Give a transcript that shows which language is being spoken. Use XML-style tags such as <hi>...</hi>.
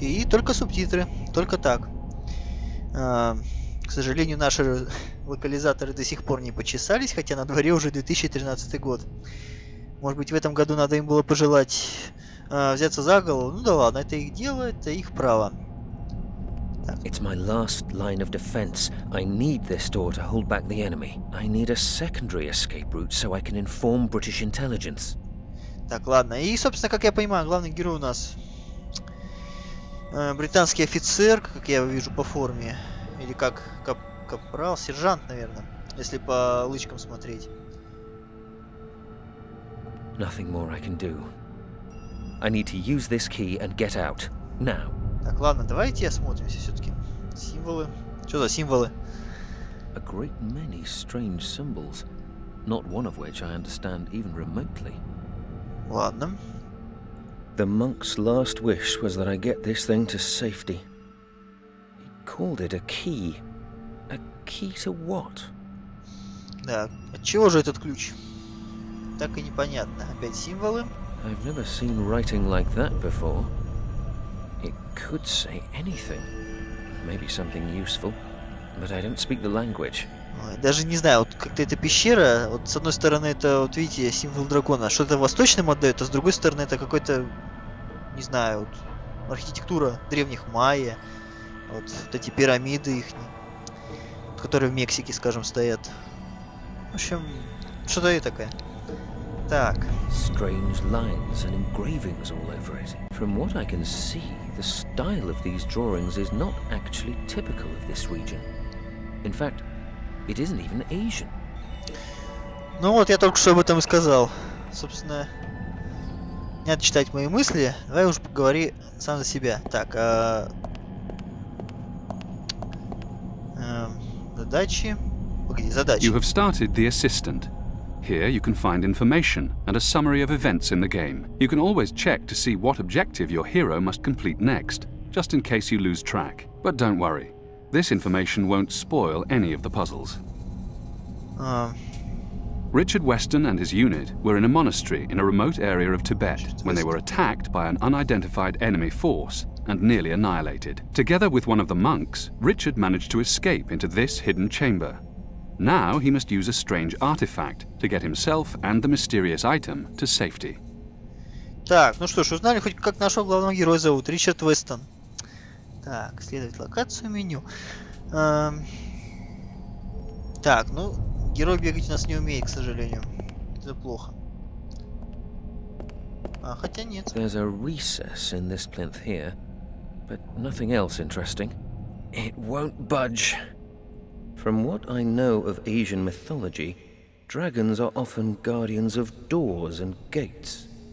<ru>И только субтитры, только так. К сожалению, наши локализаторы до сих пор не почесались, хотя на дворе уже 2013 год. Может быть, в этом году надо им было пожелать взяться за голову. Ну да ладно, это их дело, это их право.</ru> <en>It's my last line of defense. I need this door to hold back the enemy. I need a secondary escape route so I can inform British intelligence.</en> <ru>Так, ладно. И, собственно, как я понимаю, главный герой у нас британский офицер, как я его вижу по форме. Или как капрал, сержант, наверное, если по лычкам смотреть.</ru> <en>Nothing more I can do. I need to use this key and get out. Now.</en> <ru>Так, ладно, давайте осмотримся все-таки. Символы. Что за символы?</ru> <en>A great many strange symbols, not one of which I understand even remotely.</en> <ru>Ладно.</ru> <en>The monk's last wish was that I get this thing to safety. He called it a key. A key to what?</en> <ru>Да, от чего же этот ключ? Так и непонятно. Опять символы.</ru> <en>I've never seen writing like that before. It could say anything. Maybe something useful. But I don't speak the language.</en> <ru>Ой, даже не знаю, вот как-то эта пещера, вот с одной стороны это, вот видите, символ дракона, что-то восточным отдает, а с другой стороны это какой-то, не знаю, вот, архитектура древних майя, вот эти пирамиды их, которые в Мексике, скажем, стоят. В общем, что-то и такое. Так.</ru> <en>Strange lines and engravings all over it. From what I can see, the style of these drawings is not actually typical of this region. In fact, It isn't even Asian.</en> <ru>Ну вот, я только что об этом и сказал. Собственно, не надо читать мои мысли. Давай уж поговори сам за себя. Так, задачи. Погоди, задачи.</ru> <en>You have started the assistant. Here you can find information and a summary of events in the game. You can always check to see what objective your hero must complete next, just in case you lose track. But don't worry, this information won't spoil any of the puzzles. Richard Weston and his unit were in a monastery in a remote area of Tibet when they were attacked by an unidentified enemy force and nearly annihilated. Together with one of the monks, Richard managed to escape into this hidden chamber. Now he must use a strange artifact to get himself and the mysterious item to safety.</en> <ru>Так, ну что ж, узнали хоть как нашего главного героя зовут. Ричард Вестон. Так, исследовать локацию, меню. Так, ну, герой бегать у нас не умеет, к сожалению. Это плохо. Хотя нет.</ru> <en>There's a recess in this plinth here, but nothing else interesting. It won't budge. From what I know of Asian mythology, dragons are often guardians of doors and gates.</en>